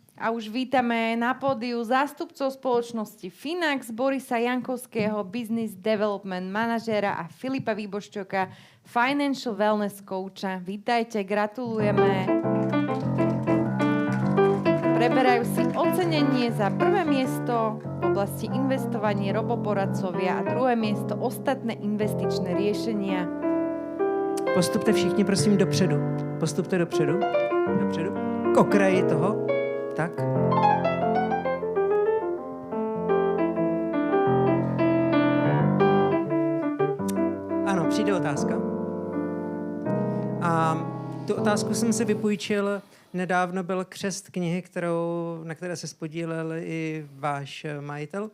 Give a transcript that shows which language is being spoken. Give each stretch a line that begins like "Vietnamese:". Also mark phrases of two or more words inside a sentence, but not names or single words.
Slovak: A už vítame na pódiu zástupcov spoločnosti Finax, Borisa Jankovského,
English: Business Development
Slovak: manažéra a Filipa Výboščoka,
English: Financial Wellness Coacha.
Slovak: Vítajte, gratulujeme. Preberajú si ocenenie za prvé miesto v oblasti investovanie roboporadcovia a druhé miesto ostatné investičné riešenia.
Czech: Postupte všichni, prosím, dopředu. Postupte dopředu. K okraji toho. Tak. Ano, přijde otázka. A tu otázku jsem si vypůjčil, nedávno byl křest knihy, na které se spodílel i váš majitel.